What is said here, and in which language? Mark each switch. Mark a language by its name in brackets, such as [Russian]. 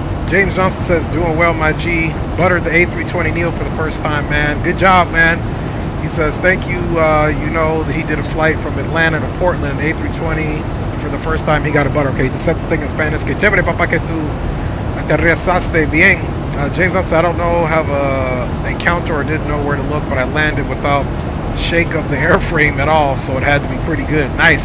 [English] James Johnson says, doing well, my G. Buttered the A320neo for the first time, man. Good job, man. He says, thank you. You know that he did a flight from Atlanta to Portland, A320. For the first time, he got a butter. Okay, just said the thing in Spanish. [Spanish] Que chévere, papá, que tú aterrizaste bien. [English] James Johnson, I don't know, have a encounter or didn't know where to look, but I landed without shake of the airframe at all, so it had to be pretty good. Nice.